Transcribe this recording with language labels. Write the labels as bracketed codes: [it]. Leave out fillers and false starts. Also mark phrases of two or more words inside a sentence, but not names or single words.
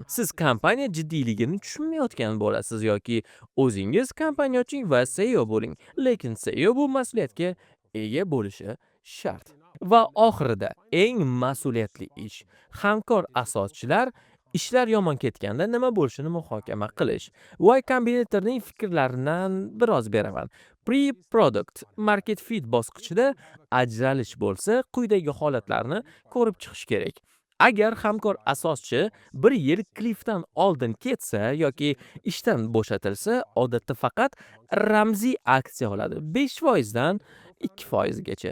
[uz] Siz kompaniya jiddiyligini tushunmayotgan bo'lasiz yoki o'zingiz kompaniya oching va SEO bo'ling. Lekin SEO bu mas'uliyatga ega bo'lishi shart. Va oxirida eng mas'uliyatli ish hamkor asoschilar ishlar yomon ketganda nima bo'lishini muhokama qilish. Y Combinatorning fikrlaridan biroz beraman. [en] Pre-product market fit [uz] bosqichida ajralish bo'lsa, quyidagi holatlarni ko'rib chiqish kerak. Agar hamkor asoschi 1 yil klifdan oldin ketsa yoki ishdan bo'shatilsa, odatda faqat ramziy aksiya oladi. 5% dan 2% gacha.